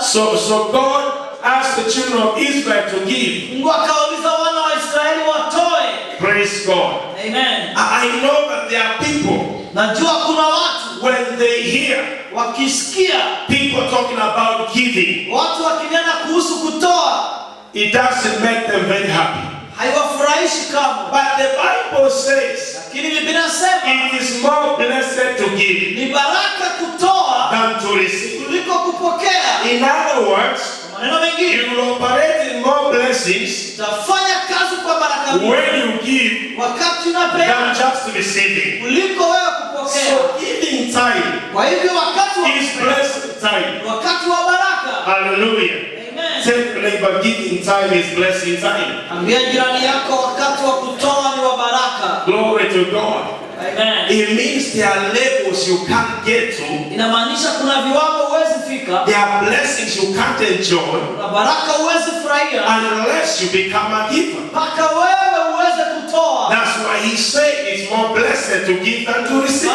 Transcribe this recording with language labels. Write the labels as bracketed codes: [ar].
[en] So God asked the children of Israel to give. [sw] Mungu akauliza wana wa Israeli watoe. [en] Praise God. Amen. I know that there are people, [sw] Najua kuna watu [en] when they hear [sw] wakisikia [en] people talking about giving, [sw] watu wakinena kuhusu kutoa, [en] it doesn't make them very happy. [sw] haiwafurahishi kamwe. [en] But the Bible says [sw] Lakini Biblia inasema [en] it is more blessed to give [sw] ni baraka kutoa [en] than to receive. [sw] kuliko kupokea. [en] In other words, [sw] Kwa maneno mengine, [en] you will operate in more blessings [sw] utafanya kazi kwa baraka mingi [en] when you give [sw] wakati [en] than [sw] unapeana [en] just receiving. [sw] kuliko wewe kupokea. [en] So giving time [sw] Kwa hivyo wakati wa [en] is blessed time. [sw] wakati wa baraka. [en] Hallelujah. Amen. Tell your neighbor, giving time is blessing time. [sw] Ambia jirani yako wakati wa kutoa ni wa baraka. [en] Glory to God. Amen. It means there are levels you can't get to. [sw] Inamaanisha kuna viwango huwezi fika, [en] There are blessings you can't enjoy [sw] kuna baraka huwezi furahia [en] unless you become a giver. [sw] mpaka wewe uweze kutoa. [en] That's why He said it's more blessed to give than to receive.